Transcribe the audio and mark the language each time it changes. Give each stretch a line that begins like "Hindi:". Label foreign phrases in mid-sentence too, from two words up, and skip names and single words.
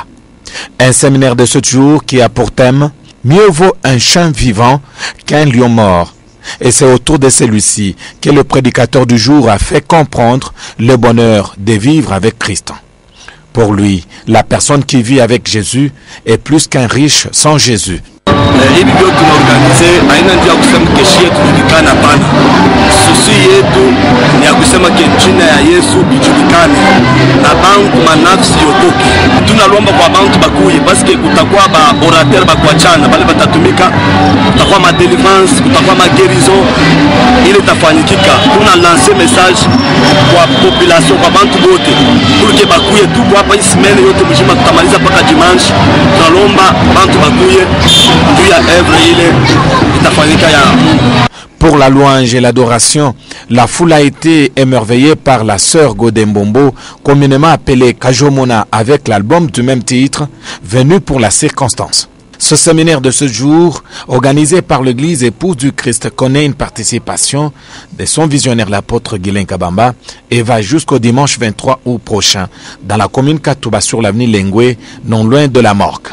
French: Un séminaire de ce jour qui a pour thème « Mieux vaut un chien vivant qu'un lion mort ». Et c'est autour de celui-ci que le prédicateur du jour a fait comprendre le bonheur de vivre avec Christ. Pour lui, la personne qui vit avec Jésus est plus qu'un riche sans Jésus.
Swahili: Hivi vyote tunaorganize haina njia ya kusema keshi yetu ijulikane, hapana. Susi yetu ni ya kusema ke jina ya Yesu ijulikane na bantu manafsi yokoki. Tunalomba kwa bantu bakuye paske kutakuwa ba orateur bakuachana bale batatumika, kutakuwa ma deliverance, kutakuwa ma guérison, ile tafanyikika. Tuna lancer message kwa population, kwa bantu bote
French: pour que
Swahili: bakuye. Tuko hapa hii semaine yote mjima, tutamaliza paka dimanche. Tunalomba bantu bakuye.
French: Pour la louange et l'adoration, la foule a été émerveillée par la sœur Godembombo, communément appelée Kajomona, avec l'album du même titre, venu pour la circonstance. Ce séminaire de ce jour, organisé par l'Église Épouse du Christ, connaît une participation de son visionnaire l'apôtre Guilain Kabamba et va jusqu'au dimanche 23 août prochain dans la commune Katouba sur l'avenue Lengwe, non loin de la morgue.